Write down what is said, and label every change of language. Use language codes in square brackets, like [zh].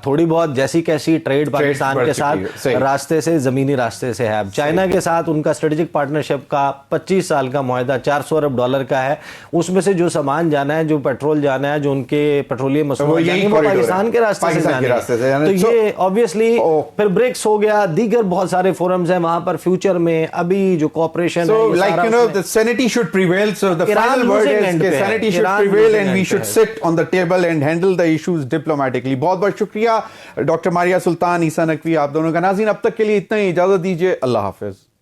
[hi] थोड़ी बहुत जैसी कैसी ट्रेड पाकिस्तान के साथ रास्ते से, ज़मीनी रास्ते से है। अब चाइना के साथ उनका स्ट्रेटेजिक पार्टनरशिप का 25 साल का मुआहदा $400 अरब का है। उसमें से जो सामान जाना है, जो पेट्रोल जाना है, जो उनके पेट्रोलियम मसनूआत पाकिस्तान के पाकिस्तान के रास्ते से, तो ये ऑब्वियसली फिर ब्रिक्स हो गया, दीगर बहुत सारे फोरम्स हैं वहां पर। फ्यूचर में अभी जो कोऑपरेशन है, [en] like the sanity should prevail, so the final word is कि sanity should prevail and we should sit on the table and handle the issues diplomatically। [hi] बहुत बहुत शुक्रिया डॉक्टर मारिया सुल्तान, ईसा नकवी, आप दोनों का। नाज़रीन, अब तक के लिए इतना ही, इजाजत दीजिए, अल्लाह हाफिज।